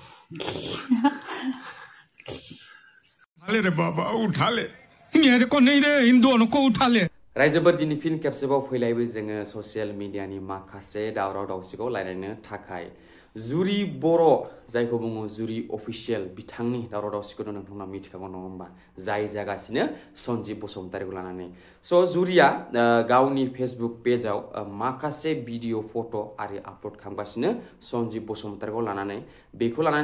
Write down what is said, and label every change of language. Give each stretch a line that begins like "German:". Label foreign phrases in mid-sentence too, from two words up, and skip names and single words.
Hindi: रे बाबा उठा ले मेरे को नहीं रे इन दोनों को उठा ले
Bodo: रायजोफोर दिनै फिन खेबसेबाव फैलायबाय जोङो ससियेल मिडियानि माखासे दावराव दावसिखौ रायलायनो थाखाय जुरि बर' जायखौ बुङो जुरि अफिसियेल बिथांनि दावराव दावसिखौ नोंथांमोना मिथिखागौ नङा होमबा जाय जागासिनो सन्जिब बसुमतारीखौ लानानै स' जुरिया गावनि फेसबुक पेजाव माखासे भिडिअ फट' आरि आपल'ड खालामगासिनो सन्जिब बसुमतारीखौ लानानै बेखौ लानानै